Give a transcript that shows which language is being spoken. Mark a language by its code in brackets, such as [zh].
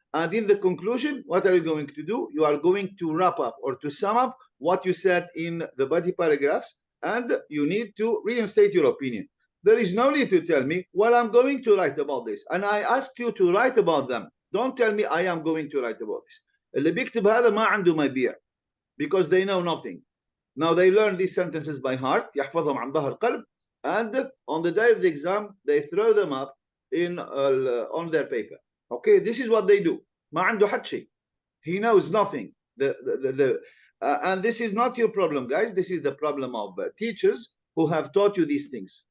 [en] And in the conclusion, what are you going to do? You are going to wrap up or to sum up what you said in the body paragraphs, and you need to reinstate your opinion. There is no need to tell me, well, I'm going to write about this, and I ask you to write about them. Don't tell me I am going to write about this. [ar] اللي بيكتب هذا ما عنده ما يبيع, [en] because they know nothing. Now they learn these sentences by heart, [ar] يحفظهم عن ظهر قلب, [en] and on the day of the exam, they throw them up in on their paper. Okay, this is what they do. [ar] ما عنده حد شيء. [en] He knows nothing. And this is not your problem, guys. This is the problem of teachers who have taught you these things.